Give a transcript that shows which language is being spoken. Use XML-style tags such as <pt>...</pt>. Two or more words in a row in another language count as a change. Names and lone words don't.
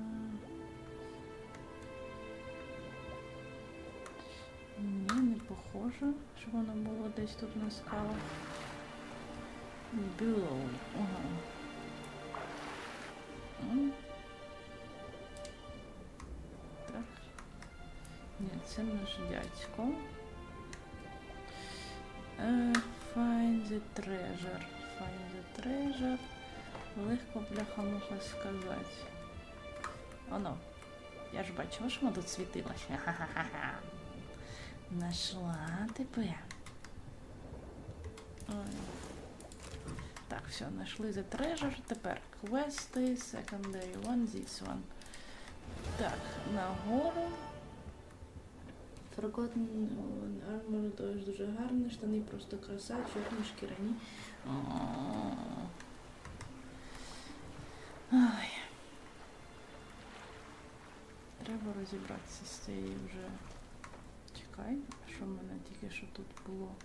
<uk>Ні, не похоже, що воно було десь тут на скалах. Below. Ага. Так. Ні, це наш дядько.</uk> <en>Find the treasure. Find the treasure.</en> <uk>Легко бляха-муха сказати. Оно. Я ж бачила, що воно тут світилося. Ха-ха-ха. Нашла тебе. Ой. Так, все, знайшли</uk> <en>the treasure.</en> <uk>Тепер квести,</uk> <en>secondary one, this one.</en> <uk>Так, нагору.</uk> <en>Forgotten armor</en> <uk>теж дуже гарне, штани просто краса, чорні, шкіряні. Ай. Треба розібратися з цією вже. Чекай, що в мене тільки що тут було.</uk>